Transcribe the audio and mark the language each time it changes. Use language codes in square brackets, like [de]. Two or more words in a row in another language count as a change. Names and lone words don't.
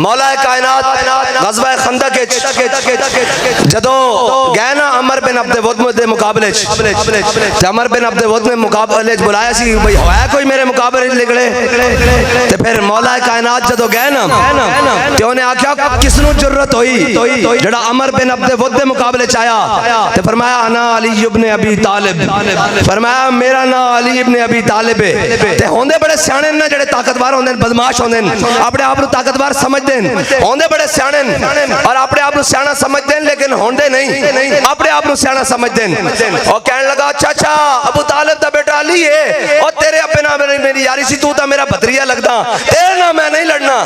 [pa] مولا کائنات غزوہ خندق جدوں گئے نا عمرو بن عبد ود دے مقابلے عمرو بن عبد ود نے مقابلے بلایا سی بھائی ہویا کوئی میرے مقابلے نکلے، تے فیر مولا کائنات جدوں گئے نا تے اونہاں آکھیا کسنوں ضرورت ہوئی جیہڑا عمرو بن عبد ود دے مقابلے چ آیا، تے فرمایا [ar] أنا علي بن أبي طالب, [pa] فرمایا میرا نام علی ابن ابی طالب ہے. تے ہوندے بڑے سیانے نا جیہڑے طاقتور ہوندے بدمعاش ہوندے اپنے آپ نوں طاقتور سمجھدے ہوندے بڑے سیانے اور اپنے آپ نوں سیانا سمجھدے، لیکن ہوندے نہیں اپنے آپ نوں سیانا سمجھدے, लेकिन होंदे नहीं अपने आप नू सियाणा समझदे। اور کہنے لگا چاچا ابو طالب دا بیٹا علی ہے، اور تیرے ابے نال میری یاری سی، تو تو میرا بھتریا لگدا، تیرے نال میں نہیں لڑنا.